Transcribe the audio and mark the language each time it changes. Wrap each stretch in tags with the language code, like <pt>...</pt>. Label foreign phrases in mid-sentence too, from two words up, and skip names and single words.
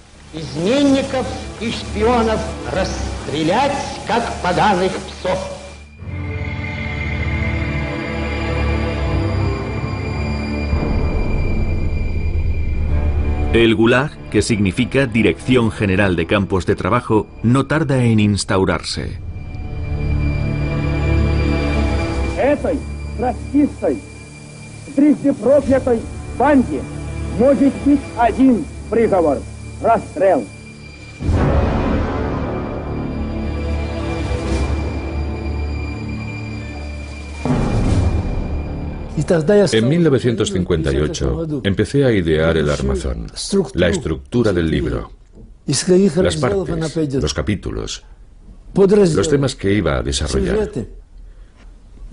<es>El Gulag, que significa Dirección General de Campos de Trabajo, no tarda en instaurarse.</es> <ru>Этой расистой, трижды проклятой банде может быть один приговор – расстрел.</ru> <es>En 1958 empecé a idear el armazón, la estructura del libro, las partes, los capítulos, los temas que iba a desarrollar.</es>